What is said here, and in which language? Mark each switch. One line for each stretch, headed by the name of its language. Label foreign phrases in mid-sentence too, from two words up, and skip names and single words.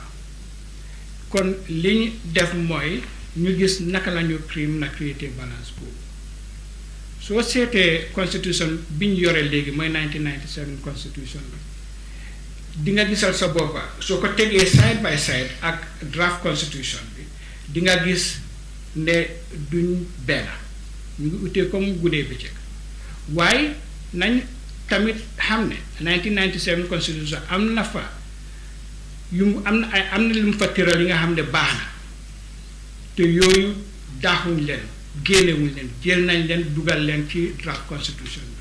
Wolof: Kon li ñu def mooy ñu gis naka la ñu créer balance boobu. Soo seetee constitution bi ñu yore léegi mooy 1997 constitution bi, di nga gisal sa boppa soo ko tegee
English: side by side
Wolof: ak
English: draft constitution
Wolof: bi, di nga gis ne duñ benn, ñu ngi utee comme guddee bëccëg. Waaye nañ tamit xam ne 1997 constitution am na fa am na lu mu fa tëral yi nga xam ne baax na te yooyu daaxuñ leen génnewuñ leen jël nañ leen dugal leen ci
English: draft constitution
Wolof: bi.